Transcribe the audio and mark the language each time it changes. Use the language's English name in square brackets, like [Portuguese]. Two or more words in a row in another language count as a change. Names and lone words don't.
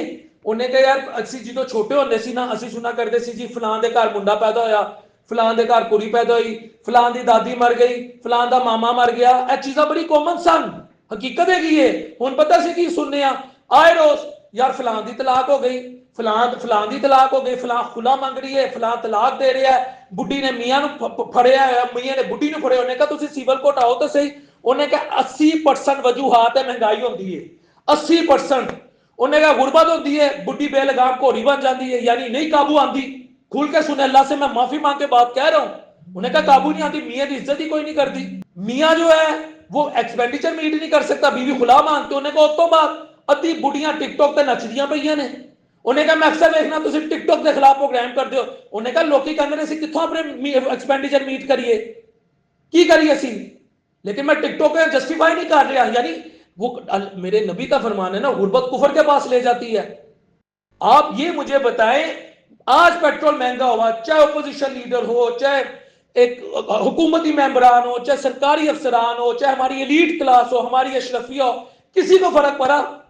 [Punjabi] انہیں کہا یار اسی جدو چھوٹے ہوندے سی نا اسی سنا کرتے سی جی فلاں دے گھر منڈا پیدا ہویا, فلاں دے گھر کڑی پیدا ہوئی, فلاں دی دادی مر گئی, فلاں دا ماما مر گیا. اے چیزاں بڑی کامن سن, حقیقت ہے کی ہے. ہن پتہ سی کی سننے آئے روز یار فلاں دی طلاق ہو گئی, فلاں دی طلاق ہو گئی, فلاں خلا منگ رہی ہے, فلاں طلاق دے رہا ہے, بڈھی نے میاں نو پھڑیا ہے, میاں نے بڈھی نو پھڑیا. انہیں کہا تسی سیول کوٹ آؤ تو صحیح. انہیں کہا 80% وجوہات ہے مہنگائی ہوندی ہے, 80%. [Urdu] انہیں کہا غربت ہوتی ہے, بڈھی بے لگام گھوڑی بن جاتی ہے, یعنی نہیں قابو آندی. کھل کے سنے, اللہ سے میں معافی مانگ کے بات کہہ رہا ہوں. انہیں کہا قابو نہیں آتی, میاں کی عزت ہی کوئی نہیں کرتی. میاں جو ہے وہ [English] expenditure meet [Urdu] نہیں کر سکتا, بیوی خلا مانگتے. [Punjabi] انہیں کہا تو بات ادھی بڑھیاں ٹک ٹاک تے نچدیاں پئیاں نے. انہیں کہا میں اکثر دیکھنا تسی ٹک ٹاک کے خلاف پروگرام کرتے ہو. انہیں کہا لوکی کہندے نے اسی کتھوں اپنے [English] expenditure meet [Punjabi] کریے, کی کریے اسی. [Urdu] لیکن میں ٹک ٹاک کو جسٹیفائی نہیں کر رہا, یعنی وہ میرے نبی کا فرمان ہے نا, غربت کفر کے پاس لے جاتی ہے. آپ یہ مجھے بتائیں, آج پیٹرول مہنگا ہوا, چاہے [English] opposition leader [Urdu] ہو, چاہے ایک حکومتی ممبران ہو, چاہے سرکاری افسران ہو, چاہے ہماری [English] elite class [Urdu] ہو, ہماری اشرفیہ ہو, کسی کو فرق پڑا؟